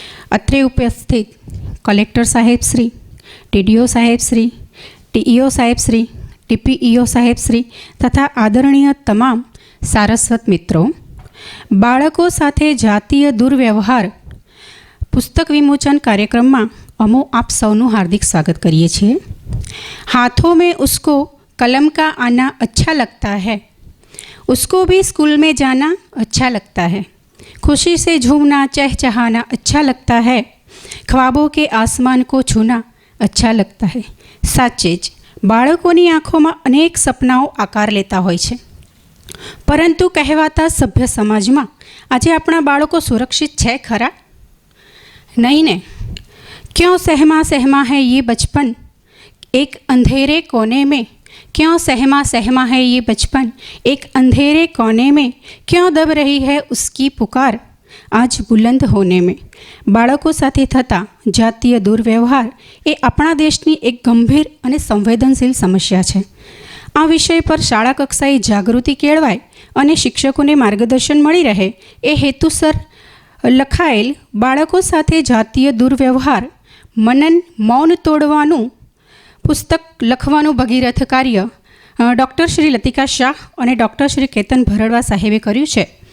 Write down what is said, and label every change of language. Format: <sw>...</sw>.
<gu>અત્રે ઉપસ્થિત કલેક્ટર સાહેબ શ્રી, ટીડીઓ સાહેબ શ્રી, ટીઈઓ સાહેબ શ્રી, ટીપીઈઓ સાહેબ શ્રી તથા આદરણીય તમામ સારસ્વત મિત્રો, બાળકો સાથે જાતીય દુર્વ્યવહાર પુસ્તક વિમોચન કાર્યક્રમમાં અમો આપ સૌનું હાર્દિક સ્વાગત કરીએ છીએ।</gu> <hi>हाथों में उसको कलम का आना अच्छा लगता है, उसको भी स्कूल में जाना अच्छा लगता है, खुशी से झूमना चहचहाना अच्छा लगता है, ख्वाबों के आसमान को छूना अच्छा लगता है।</hi> <gu>સાચે જ બાળકોની આંખોમાં અનેક સપનાઓ આકાર લેતા હોય છે, પરંતુ કહેવાતા સભ્ય સમાજમાં આજે આપણા બાળકો સુરક્ષિત છે ખરા? નહીં ને।</gu> <hi>ક્यों सहमा सहमा है ये बचपन, एक अंधेरे कोने में क्यों सहमा सहमा है ये बचपन, एक अंधेरे कोने में क्यों दब रही है उसकी पुकार आज बुलंद होने में।</hi> <gu>બાળકો સાથે થતા જાતીય દુર્વ્યવહાર એ આપણા દેશની એક ગંભીર અને સંવેદનશીલ સમસ્યા છે। આ વિષય પર શાળા કક્ષાએ જાગૃતિ કેળવાય અને શિક્ષકોને માર્ગદર્શન મળી રહે એ હેતુસર લખાયેલ બાળકો સાથે જાતીય દુર્વ્યવહાર મનન મૌન તોડવાનું પુસ્તક લખવાનું ભગીરથ કાર્ય ડૉક્ટર શ્રી લતિકા શાહ અને ડૉક્ટર શ્રી કેતન ભરડવા સાહેબે કર્યું છે।</gu>